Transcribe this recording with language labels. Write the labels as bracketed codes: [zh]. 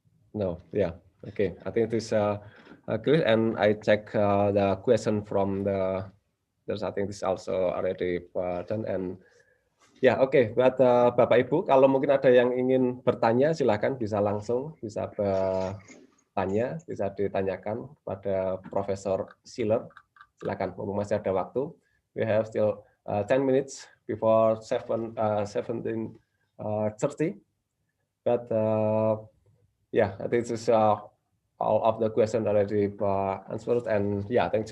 [en] No, yeah, okay. I think it is good, and I check the question from the. There's, I think this also already done, and ya, oke. [id] Buat Bapak Ibu, kalau mungkin ada yang ingin bertanya, silakan bisa langsung bisa bertanya, bisa ditanyakan pada Profesor Schiller. Silakan, mumpung masih ada waktu. [en] We have still 10 minutes before 17:30. But yeah, I think this is all of the questions already answered, and yeah, thanks.